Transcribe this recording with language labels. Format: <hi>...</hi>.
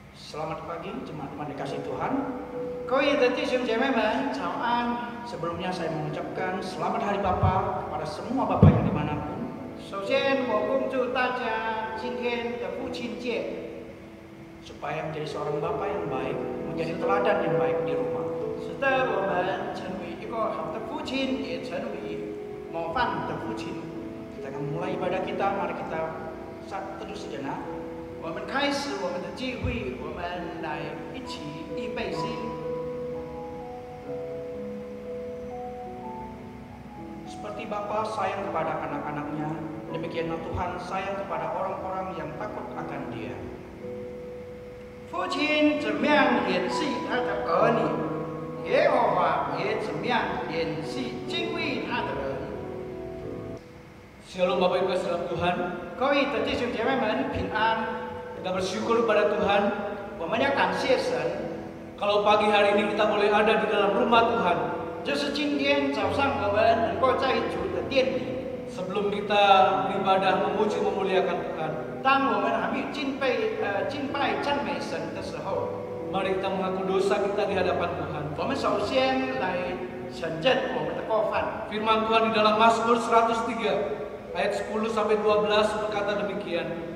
<id>Selamat pagi, jemaat-jemaat dikasih Tuhan.</id> <zh>各位的弟兄姐妹们，早安。</zh> <id>Sebelumnya saya mengucapkan selamat hari Bapa kepada semua Bapak yang dimanapun.</id> <zh>首先，我恭祝大家今天的父亲节，</zh> <id>supaya menjadi seorang Bapak yang baik, menjadi teladan yang baik di rumah.</id> <zh>使得我们成为一个好的父亲，也成为模范的父亲。</zh> <id>Kita akan mulai ibadah kita, mari kita teduh sejenak.</id> <zh>我们开始我们的聚会，我们来一起预备心。</zh> <id>Seperti Bapa sayang kepada anak-anaknya, demikianlah Tuhan sayang kepada orang-orang yang takut akan Dia.</id> <zh>父亲怎么样联系他的儿女，耶和华也怎么样联系敬畏他的人。</zh> <id>Shalom Bapak Ibu dalam Tuhan.</id> <zh>各位的弟兄姐妹们平安。</zh> <id>Kita bersyukur kepada Tuhan.</id> <zh>我们要感谢神。</zh> <id>Kalau pagi hari ini kita boleh ada di dalam rumah Tuhan.</id> <zh>就是今天早上我们能够在主的殿里。</zh> <id>Sebelum kita beribadah memuji memuliakan Tuhan.</id> <zh>当我们还没有敬拜赞美神的时候，</zh> <id>Mari kita mengaku dosa kita di hadapan Tuhan.</id> <zh>我们首先来承认我们的过犯。</zh> <id>Firman Tuhan di dalam Mazmur 103 ayat 10 sampai 12 berkata demikian.</id>